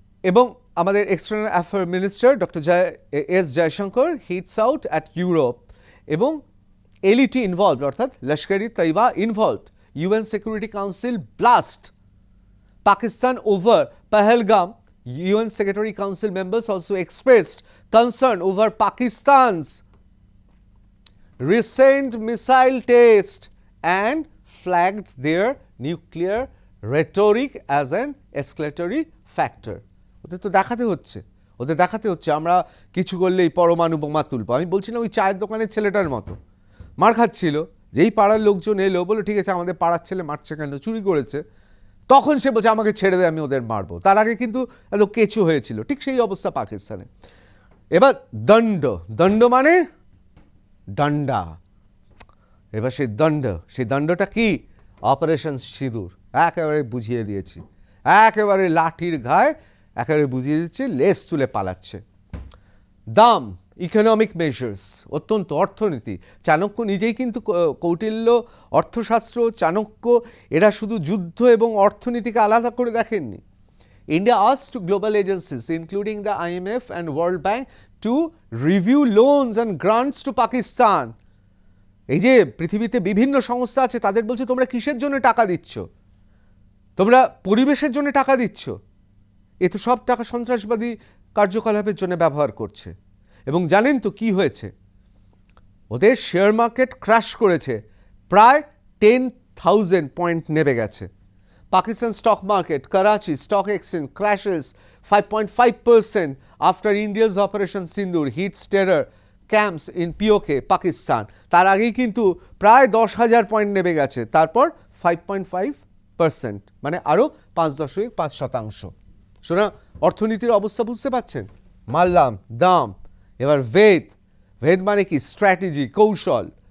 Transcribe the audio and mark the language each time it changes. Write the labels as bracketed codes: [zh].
[bn] এবং আমাদের [en] external affair minister doctor S Jaishankar hits out at Europe এবং LET involved [bn] অর্থাৎ [en] Lashkar e Taiba involved, UN security council blast Pakistan over Pahalgam. UN Secretary Council members also expressed concern over Pakistan's recent missile test and flagged their nuclear rhetoric as an escalatory factor. [bn] ওদের তো দেখাতে হচ্ছে আমরা কিছু করলেই পরমাণু বোমা তুলবো। আমি বলছি না ওই চায়ের দোকানের ছেলেটার মতো মার খাচ্ছিল, যেই পাড়ার লোকজন এলো বলে ঠিক আছে আমাদের পাড়ার ছেলে মারছে কেন, চুরি করেছে, তখন সে বলছে আমাকে ছেড়ে দেয় আমি ওদের মারবো। তার আগে কিন্তু এত কেঁচু হয়েছিল। ঠিক সেই অবস্থা পাকিস্তানে। এবার দণ্ড মানে ডান্ডা। এবার সেই দণ্ডটা কি? অপারেশন সিঁদুর। একেবারে বুঝিয়ে দিয়েছি, একেবারে লাঠির ঘায়ে একেবারে বুঝিয়ে দিচ্ছে, লেজ তুলে পালাচ্ছে। দাম, [en] economic measures, [bn] অত্যন্ত অর্থনীতি। চাণক্য নিজেই কিন্তু কৌটিল্য, অর্থশাস্ত্র, চাণক্য এরা শুধু যুদ্ধ এবং অর্থনীতিকে আলাদা করে দেখেননি। [en] India asked to global agencies including the IMF and World Bank to review loans and grants to Pakistan. [bn] এই যে পৃথিবীতে বিভিন্ন সংস্থা আছে তাদের বলছে তোমরা কিসের জন্য টাকা দিচ্ছ? তোমরা পরিবেশের জন্য টাকা দিচ্ছ? এ তো সব টাকা সন্ত্রাসবাদী কার্যকলাপের জন্য ব্যবহার করছে। এবং জানেন তো কি হয়েছে? ওদের শেয়ার মার্কেট ক্র্যাশ করেছে, প্রায় 10,000 পয়েন্ট নেমে গেছে। [en] Pakistan stock market, Karachi stock exchange crashes 5.5% after India's Operation Sindoor hits terror camps in POK, Pakistan. [bn] তার আগেই কিন্তু প্রায় 10,000 পয়েন্ট নেমে গেছে, তারপর 5.5%, মানে আরও 5.5%। শোনা, অর্থনীতির অবস্থা বুঝতে পারছেন? মারলাম দাম। এবার ভেদ মানে কি? স্ট্র্যাটেজি, কৌশল।